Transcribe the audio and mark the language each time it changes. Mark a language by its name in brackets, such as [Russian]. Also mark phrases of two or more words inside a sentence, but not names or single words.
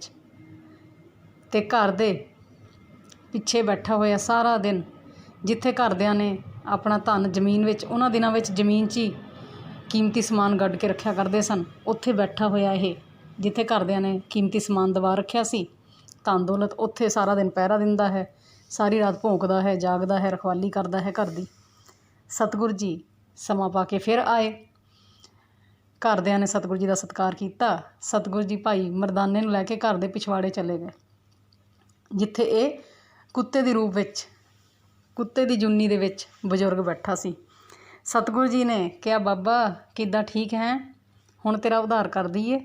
[Punjabi] ਤੇ ਘਰ ਦੇ ਪਿੱਛੇ ਬੈਠਾ ਹੋਇਆ ਸਾਰਾ ਦਿਨ, ਜਿੱਥੇ ਘਰਦਿਆਂ ਨੇ ਆਪਣਾ ਧਨ ਜ਼ਮੀਨ ਵਿੱਚ, ਉਨ੍ਹਾਂ ਦਿਨਾਂ ਵਿੱਚ ਜ਼ਮੀਨ ਚ ਹੀ ਕੀਮਤੀ ਸਮਾਨ ਗੱਡ ਕੇ ਰੱਖਿਆ ਕਰਦੇ ਸਨ, ਉੱਥੇ ਬੈਠਾ ਹੋਇਆ ਏ ਜਿੱਥੇ ਘਰਦਿਆਂ ਨੇ ਕੀਮਤੀ ਸਮਾਨ ਦਬਾ ਰੱਖਿਆ ਸੀ, ਧਨ ਦੌਲਤ, ਉੱਥੇ ਸਾਰਾ ਦਿਨ ਪਹਿਰਾ ਦਿੰਦਾ ਹੈ, ਸਾਰੀ ਰਾਤ ਭੌਂਕਦਾ ਹੈ, ਜਾਗਦਾ ਹੈ, ਰਖਵਾਲੀ ਕਰਦਾ ਹੈ ਘਰ ਦੀ। ਸਤਗੁਰੂ ਜੀ ਸਮਾਂ ਪਾ ਕੇ ਫਿਰ ਆਏ। ਘਰਦਿਆਂ ਨੇ ਸਤਿਗੁਰੂ ਜੀ ਦਾ ਸਤਿਕਾਰ ਕੀਤਾ। ਸਤਿਗੁਰੂ ਜੀ ਭਾਈ ਮਰਦਾਨੇ ਨੂੰ ਲੈ ਕੇ ਘਰ ਦੇ ਪਿਛਵਾੜੇ ਚਲੇ ਗਏ, ਜਿੱਥੇ ਇਹ ਕੁੱਤੇ ਦੇ ਰੂਪ ਵਿੱਚ, ਕੁੱਤੇ ਦੀ ਜੁੰਨੀ ਦੇ ਵਿੱਚ ਬਜ਼ੁਰਗ ਬੈਠਾ ਸੀ। ਸਤਿਗੁਰੂ ਜੀ ਨੇ ਕਿਹਾ, ਬਾਬਾ ਕਿੱਦਾਂ, ਠੀਕ ਹੈ, ਹੁਣ ਤੇਰਾ ਉਧਾਰ ਕਰ ਦਈਏ?